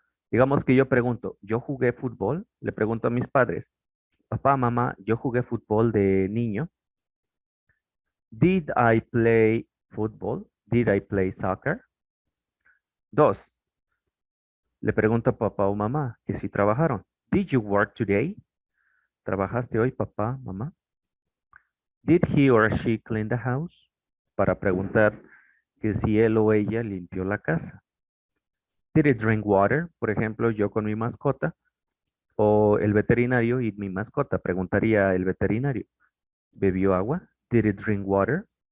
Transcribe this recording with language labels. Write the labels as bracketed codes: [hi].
[es] Digamos que yo pregunto, ¿yo jugué fútbol? Le pregunto a mis padres, papá, mamá, ¿yo jugué fútbol de niño? [en] Did I play football? Did I play soccer? 2. [es] Le pregunto a papá o mamá que si trabajaron. [en] Did you work today? [es] ¿Trabajaste hoy, papá, mamá? [en] Did he or she clean the house? [es] Para preguntar que si él o ella limpió la casa. [en] Did it drink water? [es] Por ejemplo, yo con mi mascota o el veterinario y mi mascota. Preguntaría el veterinario, ¿bebió agua? [en] Did it drink water?